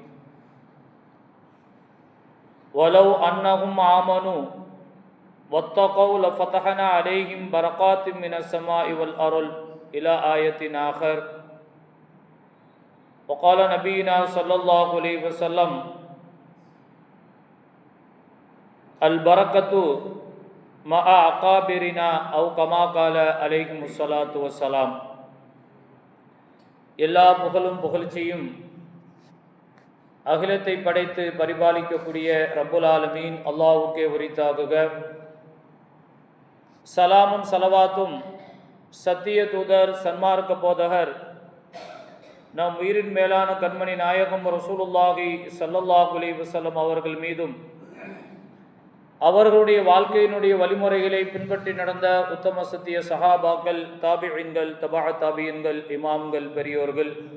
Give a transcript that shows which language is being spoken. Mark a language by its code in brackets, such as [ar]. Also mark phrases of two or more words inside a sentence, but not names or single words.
[ar] ولو أنهم آمنوا واتقوا لفتحنا عليهم بركات من السماء والأرض إلى آية آخر. وقال نبينا صلى الله عليه وسلم: البركة مع أقابرنا أو كما قال عليهم الصلاة والسلام. [ta] எல்லா புகழும் புகழ்ச்சியும் அகிலத்தை படைத்து பரிபாலிக்கக்கூடிய [ar] رب العالمين [ta] அல்லாஹ்வுக்கே உரித்தாகுக. சலாமும் சலவாத்தும் சத்திய தூதர் சன்மார்க்க போதகர் நம் உயிரின் மேலான கண்மணி நாயகம் ரசூலுல்லாஹி [ar] صلى الله عليه وسلم [ta] அவர்கள் மீதும், அவர்களுடைய வாழ்க்கையினுடைய வழிமுறைகளை பின்பற்றி நடந்த உத்தம சத்திய சஹாபாக்கள், தாபிஈன்கள், தபா தாபிஈன்கள், இமாம்கள், பெரியோர்கள்,